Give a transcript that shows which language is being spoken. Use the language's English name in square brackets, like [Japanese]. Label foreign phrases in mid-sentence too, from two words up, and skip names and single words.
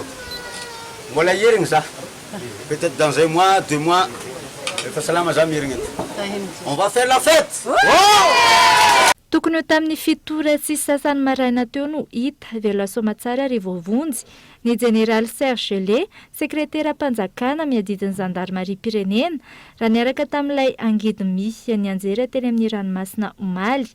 [French] Voilà hier ça. Peut-être dans un mois, 2 mois, on va faire la fête. [Malagasy] Tokony ho tamin'ny 7 sy sasany maraina teo no hita velona somatsara ary voavonjy ny Général Serge Gelé, sekretera mpanjakana miaditiny zandarmeriam-pirenena raha niaraka tamin'ilay angidy misy ny anjery teny amin'ny ranomasina omaly.